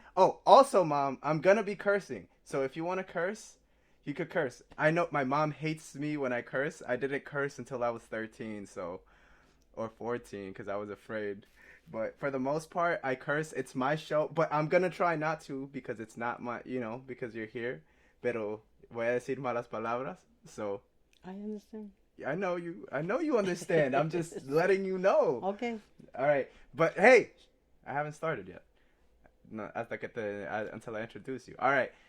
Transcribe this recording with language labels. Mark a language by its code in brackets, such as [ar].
[en] And oh, also, mom, I'm gonna be cursing. So if you want to curse, you could curse. I know my mom hates me when I curse. I didn't curse until I was 13, so or 14, because I was afraid. But for the most part, I curse. It's my show, but I'm gonna try not to because it's not my, because you're here. [es] Pero voy a decir malas palabras. [en] So I understand. I know you. I know you understand. I'm just letting you know. Okay. All right. But hey, I haven't started yet. No, until I introduce you. All right.